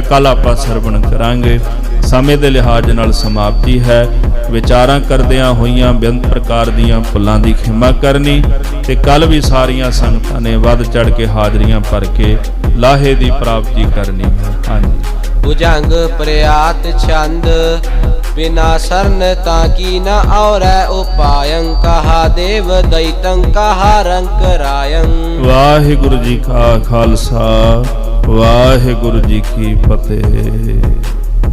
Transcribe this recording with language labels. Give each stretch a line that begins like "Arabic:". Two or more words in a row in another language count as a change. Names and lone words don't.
Punjabi: ਕੱਲ ਆਪਾਂ ਸਰਵਣ ਕਰਾਂਗੇ। ਸਮੇਂ ਦੇ ਲਿਹਾਜ਼ ਨਾਲ ਸਮਾਪਤੀ ਹੈ। ਵਿਚਾਰਾਂ ਕਰਦਿਆਂ ਹੋਈਆਂ ਬੇਅੰਤ ਪ੍ਰਕਾਰ ਦੀਆਂ ਭੁੱਲਾਂ ਦੀ ਖਿਮਾ ਕਰਨੀ ਤੇ ਕੱਲ ਵੀ ਸਾਰੀਆਂ ਸੰਗਤਾਂ ਨੇ ਵੱਧ ਚੜ ਕੇ ਹਾਜ਼ਰੀਆਂ ਭਰ ਕੇ ਲਾਹੇ ਦੀ ਪ੍ਰਾਪਤੀ ਕਰਨੀ ਹੈ। ਹਾਂਜੀ।
Braj: भुजंग प्रयात छंद बिना सरन ताकी न और उपायं कहा देव दैतं कहा रंक रायं।
Punjabi: ਵਾਹਿਗੁਰੂ ਜੀ ਕਾ ਖਾਲਸਾ ਵਾਹਿਗੁਰੂ ਜੀ ਕੀ ਫ਼ਤਿਹ।